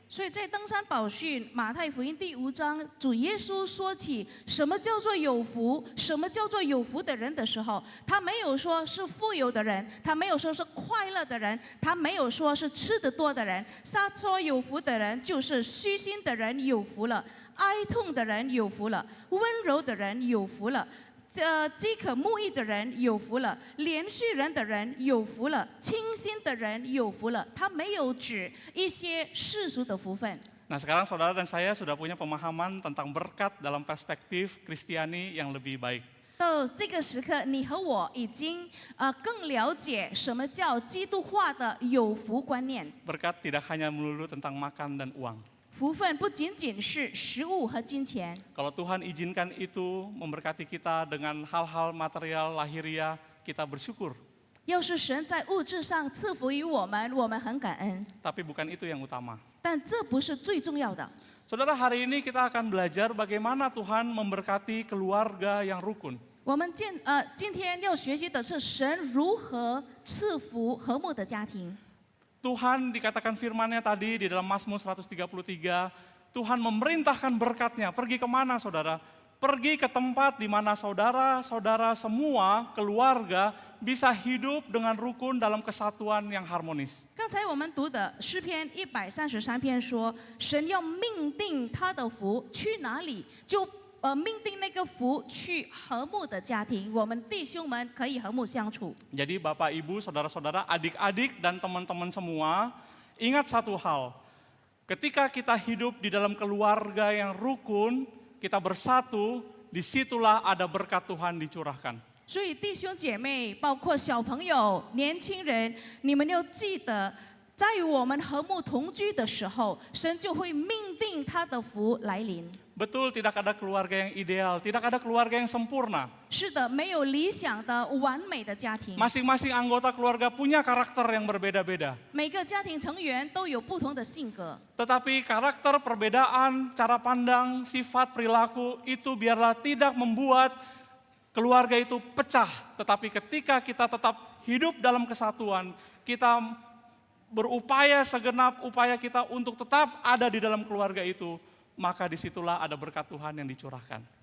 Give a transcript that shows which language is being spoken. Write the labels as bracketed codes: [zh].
[zh] 所以在登山宝训马太福音第5章，主耶稣说起什么叫做有福，什么叫做有福的人的时候，他没有说是富有的人，他没有说是快乐的人，他没有说是吃得多的人，他说有福的人就是虚心的人有福了，哀痛的人有福了，温柔的人有福了。饥渴慕义的人有福了，连续人的人有福了，清心的人有福了。他没有指一些世俗的福分。 [id] Nah sekarang saudara dan saya sudah punya pemahaman tentang berkat dalam perspektif Kristiani yang lebih baik. [zh] 到这个时刻，你和我已经更了解什么叫基督化的有福观念。 [id] Berkat tidak hanya melulu tentang makan dan uang. [zh] 福分不仅仅是食物和金钱。 [id] Kalau Tuhan izinkan itu memberkati kita dengan hal-hal material lahiriah, kita bersyukur. [zh] 要是神在物质上赐福于我们，我们很感恩。 [id] Tapi bukan itu yang utama. [zh] 但这不是最重要的。 [id] Saudara, hari ini kita akan belajar bagaimana Tuhan memberkati keluarga yang rukun. [zh] 我们今天要学习的是神如何赐福和睦的家庭。 [id] Tuhan dikatakan firman-Nya tadi di dalam Mazmur 133, Tuhan memerintahkan berkat-Nya. Pergi kemana saudara? Pergi ke tempat di mana saudara-saudara semua keluarga bisa hidup dengan rukun dalam kesatuan yang harmonis. [zh] 刚才我们读的诗篇133篇说，神要命定他的福去哪里，就命定那个福去和睦的家庭，我们弟兄们可以和睦相处。 [id] Jadi Bapak, Ibu, saudara-saudara, adik-adik dan teman-teman semua, ingat satu hal. Ketika kita hidup di dalam keluarga yang rukun, kita bersatu, disitulah ada berkat Tuhan dicurahkan. [zh] 所以弟兄姐妹，包括小朋友、年轻人，你们要记得，在我们和睦同居的时候，神就会命定他的福来临。 [id] Betul, tidak ada keluarga yang ideal, tidak ada keluarga yang sempurna. [zh] 是的，没有理想的完美的家庭。 [id] Masing-masing anggota keluarga punya karakter yang berbeda-beda. [zh] 每个家庭成员都有不同的性格。 [id] Tetapi karakter, perbedaan, cara pandang, sifat, perilaku itu biarlah tidak membuat keluarga itu pecah. Tetapi ketika kita tetap hidup dalam kesatuan, kita berupaya segenap upaya kita untuk tetap ada di dalam keluarga itu, maka disitulah ada berkat Tuhan yang dicurahkan.